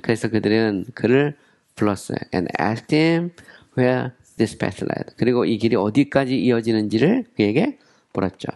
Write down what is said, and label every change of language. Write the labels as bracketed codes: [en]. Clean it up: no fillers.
[ko] 그래서 그들은 그를 불렀어요. [en] And asked him where this path led. [ko] 그리고 이 길이 어디까지 이어지는지를 그에게 물었죠.